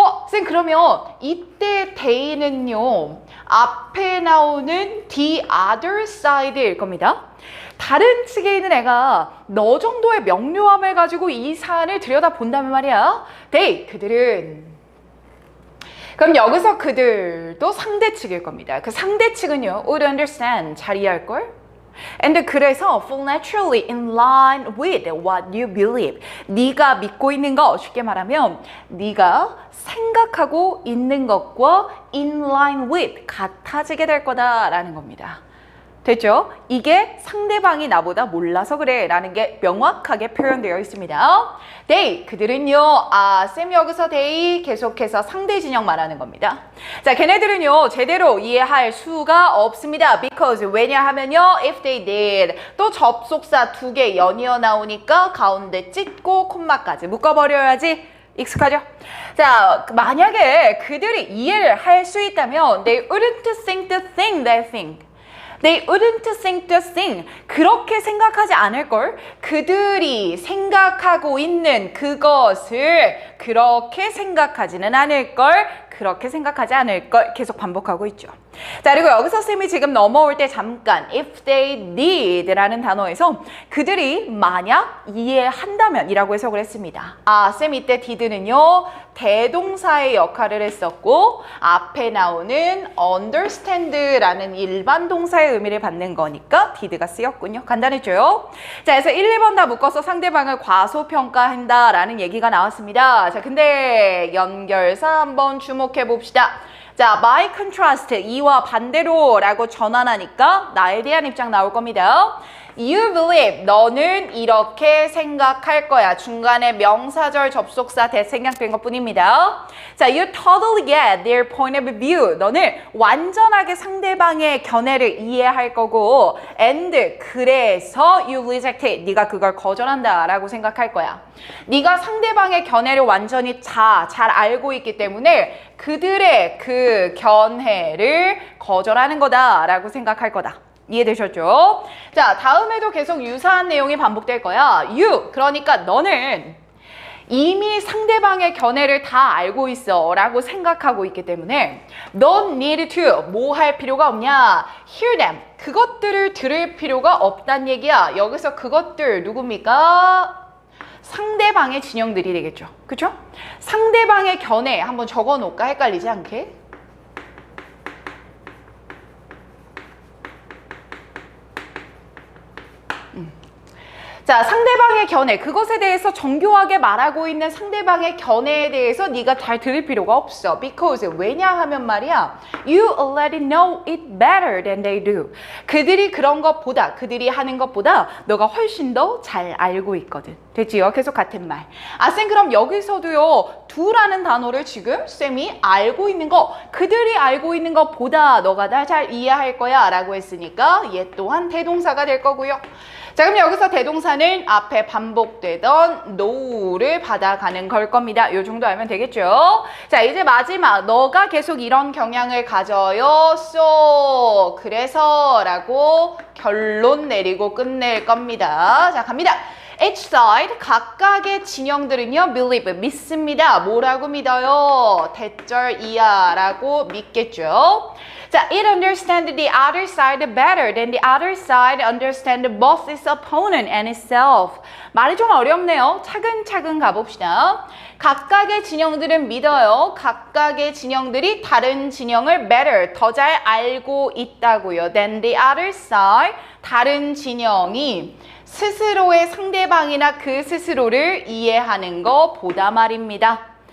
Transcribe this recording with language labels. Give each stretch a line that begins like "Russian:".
Korean: 쌤, 그러면 이때
English: they
Korean: 는요 앞에 나오는
English: the other side
Korean: 일 겁니다. 다른 측에 있는 애가 너 정도의 명료함을 가지고 이 사안을 들여다본다면 말이야,
English: they,
Korean: 그들은. 그럼 여기서 그들도 상대 측일 겁니다. 그 상대 측은요,
English: would understand,
Korean: 잘 이해할걸?
English: And
Korean: 그래서
English: fall naturally in line with what you believe.
Korean: 네가 믿고 있는 거, 쉽게 말하면 네가 생각하고 있는 것과
English: in line with,
Korean: 같아지게 될 거다라는 겁니다. 됐죠? 이게 상대방이 나보다 몰라서 그래 라는 게 명확하게 표현되어 있습니다.
English: they,
Korean: 그들은요, 쌤 여기서 they 계속해서 상대 진영 말하는 겁니다. 자, 걔네들은요 제대로 이해할 수가 없습니다.
English: because,
Korean: 왜냐하면요
English: if they did,
Korean: 또 접속사 2개 연이어 나오니까 가운데 찢고 콤마까지 묶어버려야지. 익숙하죠? 자, 만약에 그들이 이해를 할 수 있다면
English: they wouldn't think the thing they think. They wouldn't think the thing.
Korean: 그렇게 생각하지 않을걸? 그들이 생각하고 있는 그것을 그렇게 생각하지는 않을걸? 그렇게 생각하지 않을걸? 계속 반복하고 있죠. 자, 그리고 여기서 쌤이 지금 넘어올 때 잠깐
English: if they did
Korean: 라는 단어에서 그들이 만약 이해한다면 이라고 해석을 했습니다. 쌤 이때 did는요 대동사의 역할을 했었고 앞에 나오는 understand라는 일반 동사의 의미를 받는 거니까 did가 쓰였군요. 간단했죠? 자, 그래서 1, 2번 다 묶어서 상대방을 과소평가한다 라는 얘기가 나왔습니다. 자, 근데 연결사 한번 주목해 봅시다. 자,
English: by contrast,
Korean: 이와 반대로 라고 전환하니까 나에 대한 입장 나올 겁니다.
English: You believe,
Korean: 너는 이렇게 생각할 거야. 중간에 명사절 접속사 대생략된 것 뿐입니다.
English: 자, you totally get their point of view.
Korean: 너는 완전하게 상대방의 견해를 이해할 거고
English: and
Korean: 그래서
English: you reject it.
Korean: 네가 그걸 거절한다 라고 생각할 거야. 네가 상대방의 견해를 완전히 잘 알고 있기 때문에 그들의 그 견해를 거절하는 거다 라고 생각할 거다. 이해되셨죠? 자, 다음에도 계속 유사한 내용이 반복될 거야.
English: You,
Korean: 그러니까 너는 이미 상대방의 견해를 다 알고 있어 라고 생각하고 있기 때문에
English: don't need to,
Korean: 뭐 할 필요가 없냐?
English: hear them,
Korean: 그것들을 들을 필요가 없단 얘기야. 여기서 그것들 누굽니까? 상대방의 진영들이 되겠죠. 그쵸? 상대방의 견해 한번 적어 놓을까? 헷갈리지 않게. 자, 자, 상대방의 견해, 그것에 대해서 정교하게 말하고 있는 상대방의 견해에 대해서 네가 잘 들을 필요가 없어.
English: Because
Korean: 왜냐하면 말이야,
English: you already know it better than they do.
Korean: 그들이 그런 것보다, 그들이 하는 것보다 너가 훨씬 더 잘 알고 있거든. 됐지요? 계속 같은 말. 아, 쌤 그럼 여기서도요, do라는 단어를 지금 쌤이 알고 있는 거, 그들이 알고 있는 것보다 너가 다 잘 이해할 거야 라고 했으니까 얘 또한 대동사가 될 거고요. 자, 그럼 여기서 대동사는 앞에 반복되던 know를 받아가는 걸 겁니다. 이 정도 알면 되겠죠? 자, 이제 마지막. 너가 계속 이런 경향을 가져요.
English: So,
Korean: 그래서 라고 결론 내리고 끝낼 겁니다. 자, 갑니다.
English: Each side,
Korean: 각각의 진영들은요,
English: believe,
Korean: 믿습니다. 뭐라고 믿어요? 대절 이하라고 믿겠죠?
English: 자, it understands the other side better than the other side understands both its opponent and itself.
Korean: 말이 좀 어렵네요. 차근차근 가봅시다. 각각의 진영들은 믿어요. 각각의 진영들이 다른 진영을
English: better,
Korean: 더 잘 알고 있다고요.
English: than the other side,
Korean: 다른 진영이 스스로의 상대방이나 그 스스로를 이해하는 것보다 말입니다.